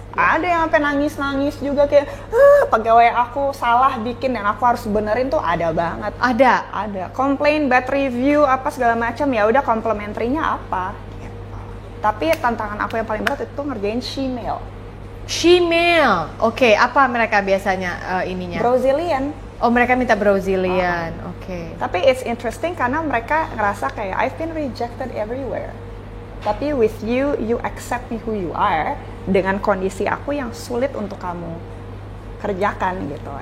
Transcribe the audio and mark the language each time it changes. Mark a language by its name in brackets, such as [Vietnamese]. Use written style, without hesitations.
[Indonesian] Ada yang sampai nangis-nangis juga kayak pegawai aku salah bikin dan aku harus benerin tuh ada banget. Ada. Komplain, bad review, apa segala macam, ya udah komplementernya apa. Gitu. Tapi tantangan aku yang paling berat itu ngerjain shemale. Shemale. Oke, apa mereka biasanya ininya? Brazilian. Oh, mereka minta Brazilian. Oke. [English] Tapi it's interesting [Indonesian] karena mereka ngerasa kayak [English] I've been rejected everywhere. [Indonesian] Tapi [English] with you, you accept me who you are [Indonesian] dengan kondisi aku yang sulit untuk kamu kerjakan gitu.